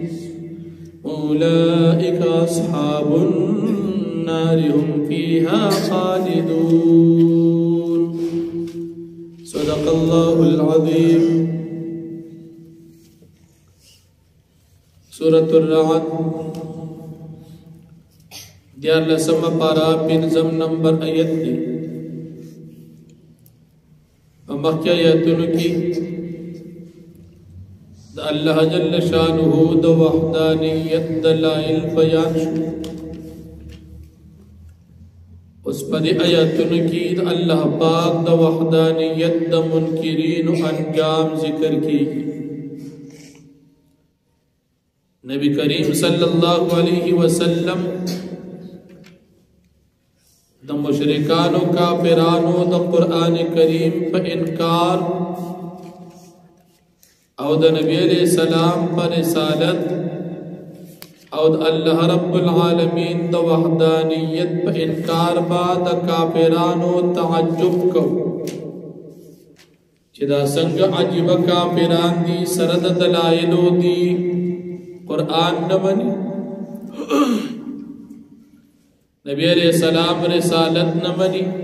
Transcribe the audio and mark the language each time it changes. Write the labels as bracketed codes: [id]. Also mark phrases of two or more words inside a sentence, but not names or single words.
[ar] أولئك أصحاب النار هم فيها خالدون صدق الله العظيم سورة الرعد [ps] دیار لسم پارا پنزم نمبر آیت دی مخی آیتونو کی دا اللہ [ar] جل شانہو [ps] دا وحدانیت دلائل بیان شو اس پا دی آیتونو کی دا اللہ پاک دا وحدانیت دا منکرین و انجام ذکر کی نبی کریم [ar] صلی اللہ علیہ وسلم [ps] دا مشرکانو کافرانو دا قرآن کریم پا انکار او دا نبی علیہ السلام پا رسالت او دا اللہ [ar] رب العالمین [ps] دا وحدانیت پا انکار با دا کافرانو تعجب کو چی دا سنگ عجب کافران دی سرد دلائلو دی قرآن نمانی نبی علیہ السلام رسالت نمانی